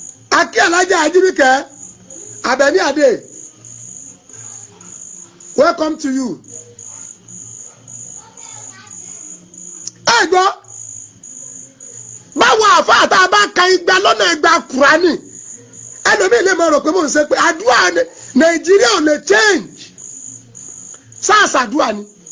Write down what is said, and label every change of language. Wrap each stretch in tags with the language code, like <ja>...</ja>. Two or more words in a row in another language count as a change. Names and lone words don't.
<yo>A kí Alhaja Ajibike, Abeni Ade,</yo> <en>welcome to you.</en> <yo>Ẹ gbọ́, báwo àfáà tá a bá ka igba lọ́nà igba Kùránì, ẹlòmíì lè máa rò pé mò ń ṣe pé àdúrà ni, Nàìjíríà ò lè change. Sáà ṣàdúrà ni.</yo>